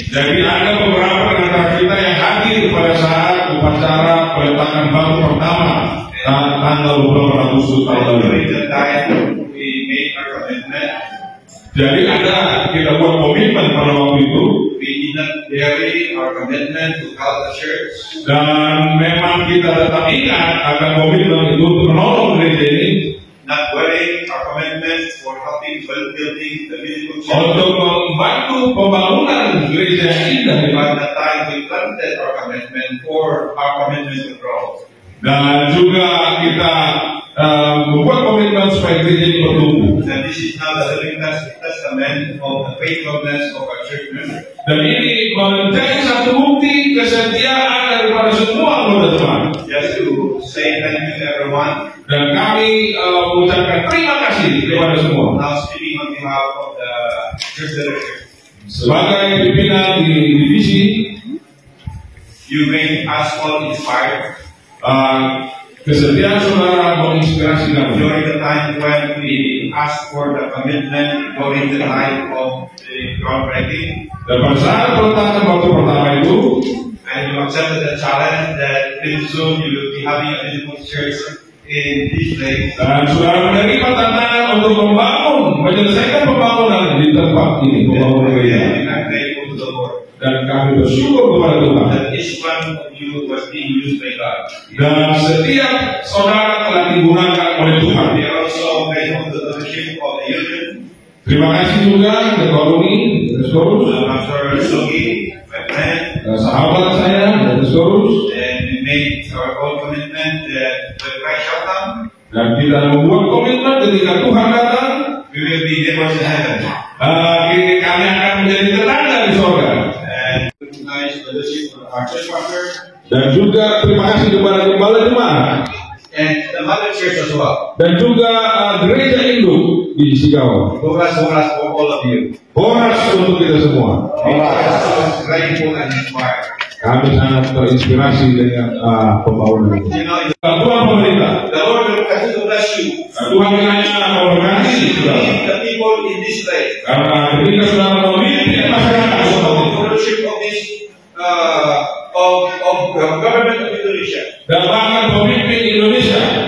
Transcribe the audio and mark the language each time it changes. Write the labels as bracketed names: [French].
[Indonesian] Jadi ada beberapa di antara kita yang hadir pada saat upacara peletakan batu pertama tanggal 20 Agustus tahun lalu. [English] During the time we made our commitment. [Indonesian] Jadi ada kita buat komitmen pada waktu itu. [English] We did not vary our commitment to help the church. [Indonesian] Dan memang kita tetap ingat akan komitmen itu untuk menolong gereja ini. [English] Not varying our commitment for helping building the beautiful church. [Indonesian] Untuk membantu pembangunan gereja yang indah. [English] By the time we planted our commitment for our commitment to grow. [Indonesian] Dan juga kita membuat komitmen supaya gereja ini bertumbuh. [English] And this is now the living testament of the faithfulness of our church members. [Indonesian] Dan ini menjadi satu bukti kesetiaan daripada semua anggota jemaat. [English] Just to say thank you to everyone. [Indonesian] Dan kami mengucapkan terima kasih kepada semua. [English] Now speaking on behalf of the church director. [Indonesian] Sebagai pimpinan di divisi, [English] you made us all inspired. [Indonesian] Kesetiaan saudara menginspirasi kami. [English] During the time when we asked for the commitment during the time of the groundbreaking. [Indonesian] Dan pada saat peletakan waktu pertama itu, [English] and you accepted the challenge that pretty soon you will be having a beautiful church in this place. [Indonesian] Dan saudara menerima tantangan untuk menyelesaikan pembangunan di tempat ini, pembangunan gereja. [English] I'm grateful to the Lord. [Indonesian] Dan kami bersyukur kepada Tuhan. [English] That each one of you was being used by God. [Indonesian] Dan setiap saudara telah digunakan oleh Tuhan. [English] We are also grateful to the leadership of the union. [Indonesian] Terima kasih juga ketua UNI Dioscorus, [English] Pastor Sugi, my friend, [Indonesian] sahabat saya Dioscorus, [English] and we made our own commitment that when Christ shall come, [Indonesian] dan kita membuat komitmen ketika Tuhan datang, [English] we will be neighbors in heaven. [Indonesian] kami akan menjadi tetangga di surga. [English] And guys, leadership of our church pastor, [Indonesian] Dan juga terima kasih kepada gembala jemaat [English] and the mother church as well. [Indonesian] dan juga gereja induk di Sigawa. [English] Congrats for all of you. [Indonesian] Horas untuk kita semua. [English] It's very important and inspiring. [Indonesian] Kami sangat terinspirasi dengan pembangunan ini. [English] You know, [Indonesian] Tuhan pemerintah, [English] the Lord will continue to bless you. [Indonesian] Tuhan kiranya memberkati saudara. [English] Lead the people in this place. [Indonesian] Karena ketika saudara memimpin masyarakat [English] The [Indonesian] seperti [English] leadership of this government of Indonesia. [Indonesian] dan bahkan pemimpin Indonesia.